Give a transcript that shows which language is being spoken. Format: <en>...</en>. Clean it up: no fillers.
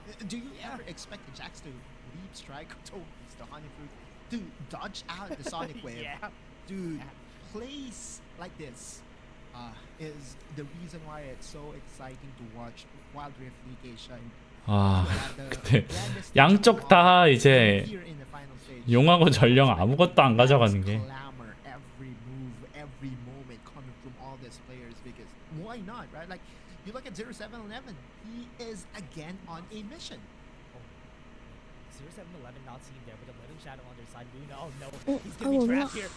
<en>Do you ever expect the Jax to leap strike towards the Honey Fruit to dodge out the Sonic Wave? Dude, plays like this is the reason why it's so exciting to watch Wild Rift League Asia.</en> <ko>아 근데 양쪽 다 이제 용하고 전령 아무것도 안 가져가는 게</ko> <en>Every move, every moment coming from all these players because why not, right? Like you look at 0711, he is again on a mission. 0711 not seen there with a living shadow on their side. Luna, oh no, he's gonna be trapped here.</en>